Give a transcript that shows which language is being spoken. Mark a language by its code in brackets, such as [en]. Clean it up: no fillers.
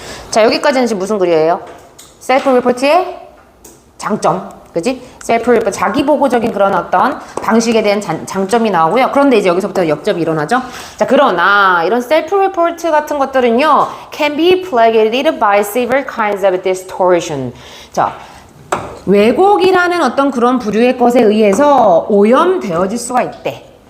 [ko] 자, 여기까지는 지금 무슨 글이에요? 셀프 리포트의 장점, 그지? 셀프 리포트, 자기보고적인 그런 어떤 방식에 대한 장점이 나오고요. 그런데 이제 여기서부터 역접이 일어나죠. 자, 그러나 이런 셀프 리포트 같은 것들은요, [en] can be plagued by several kinds of distortion. [ko] 자, 왜곡이라는 어떤 그런 부류의 것에 의해서 오염되어질 수가 있대.